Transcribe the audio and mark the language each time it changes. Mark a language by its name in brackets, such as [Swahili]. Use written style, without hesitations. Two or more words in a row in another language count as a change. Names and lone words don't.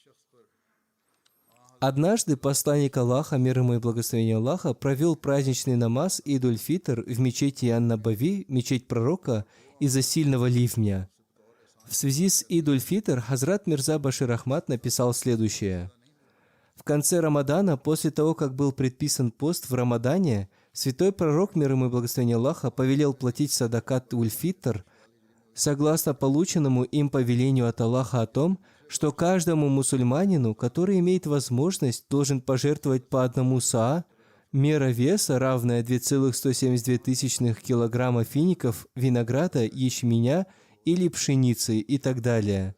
[Russian] Однажды посланник Аллаха, мир ему и благословение Аллаха, провел праздничный намаз Идуль-Фитр в мечети Ан-Набави, мечеть пророка, из-за сильного ливня. В связи с Идуль-Фитр Хазрат Мирза Башир Ахмад написал следующее. В конце Рамадана, после того, как был предписан пост в Рамадане, святой пророк, мир ему и благословение Аллаха, повелел платить [Arabic] صدقة الفطر, [Russian] согласно полученному им повелению от Аллаха о том, что каждому мусульманину, который имеет возможность, должен пожертвовать по 1 саа, мера веса, равная 2,172 килограмма фиников, винограда, ячменя или пшеницы и так далее.